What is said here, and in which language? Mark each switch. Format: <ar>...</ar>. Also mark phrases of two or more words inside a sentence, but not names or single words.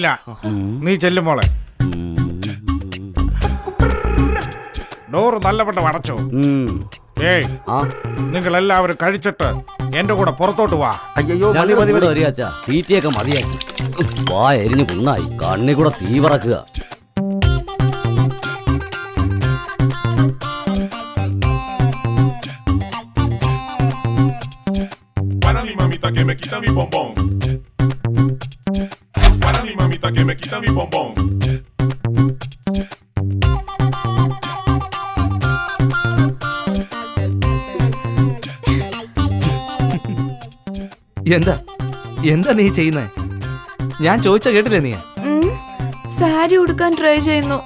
<ml>നീ ചെല്ലുമോളെ. ഡോറ് നല്ലവണ്ണം അടച്ചോ. ഏയ്, ആ നിങ്ങൾ എല്ലാവരും കഴിച്ചിട്ട് എന്റെ കൂടെ പുറത്തോട്ട് വാ. അയ്യോ, മതി ഞങ്ങൾ മതി കൂടെ മതി. വരിക അച്ഛാ. തീറ്റയൊക്കെ മതിയാക്കി. വാ എരിഞ്ഞു പുണ്ണായി, കണ്ണി കൂടെ തീ പറക്കുക.</ml> <es>Para mi mamita que me quita mi bombón. Para mi mamita que me quita mi bombón.</es> <ml>എന്താ എന്താ നീ ചെയ്യുന്നേ? ഞാൻ ചോദിച്ച കേട്ടില്ലേ നീ? സാരി ഉടുക്കാൻ ട്രൈ ചെയ്യുന്നു.</ml>